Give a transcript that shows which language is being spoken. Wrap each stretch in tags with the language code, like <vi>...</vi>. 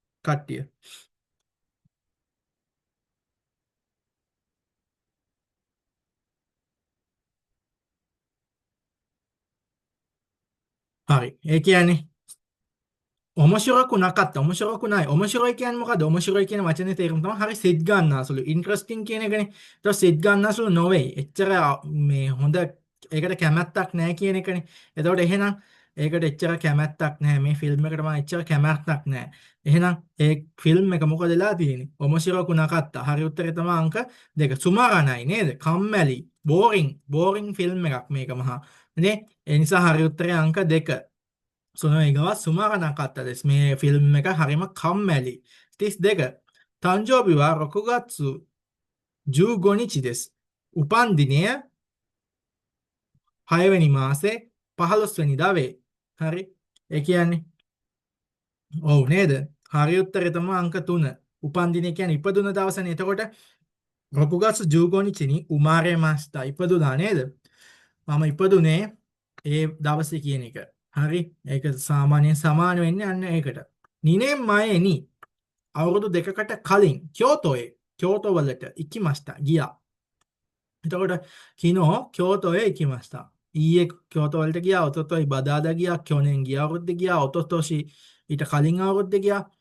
<si>කට්ටිය. හරි.</si> <ja>ඒ කියන්නේ 面白くなかった。面白くない。</ja> <si>面白いකියන්නේ මොකද්ද? 面白いකියන වචනේ තේරුම තමයි හරි සිත් ගන්නාසුළු. ඉන්ටරෙස්ටිං කියන එකනේ. ඒක සිත් ගන්නාසුළු නොවේ. එච්චර මේ හොඳ ඒකට කැමැත්තක් නැහැ කියන එකනේ. එතකොට එහෙනම් ඒකට එච්චර කැමැත්තක් නැහැ. මේ ෆිල්ම් එකට මම එච්චර කැමැත්තක් නැහැ. එහෙනම් ඒ ෆිල්ම් එක මොකද වෙලා තියෙන්නේ?</si> <ja>面白くなかった.</ja> <si>හරි උත්තරේ තමයි අංක 2. සුමාරණයි නේද? කම්මැලි. බෝරින්. බෝරින් ෆිල්ම් එකක් මේක මහා. නේ? ඒ නිසා හරි උත්තරේ අංක 2.</si> <ja>その映画はつまらなかったです。</ja> <si>මේ ෆිල්ම් එක හරිම කම්මැලි. 32.</si> <ja>誕生日は6月15日です.</ja> <si>උපන්දිනය 6 වෙනි මාසේ 15 වෙනිදා වේ. හරි. ඒ කියන්නේ ඔව් නේද? හරි උත්තරේ තමයි අංක 3. උපන්දිනය කියන්නේ ඉපදුන දවසනේ.</si> <ja>එතකොට 6月15日に生まれました.</ja> <si>ඉපදුනා නේද? මම ඉපදුනේ ඒ දවසේ කියන එක. හරි. ඒක සාමාන්‍යයෙන් සමාන වෙන්නේ අන්න ඒකට.</si> <ja>2年前に</ja> <si>අවුරුදු දෙකකට කලින් කියෝතෝ වලට ඉකිමස්තා ගියා. එතකොට කිනෝ කියෝතෝයේ ඉකිමස්තා. ඊයේ කියෝතෝ වලට ගියා, ඔතොතොයි බදාදා ගියා, කියොනෙන් ගිය අවුරුද්දේ ගියා, ඔතොතොෂි ඊට කලින් අවුරුද්දේ ගියා.</si>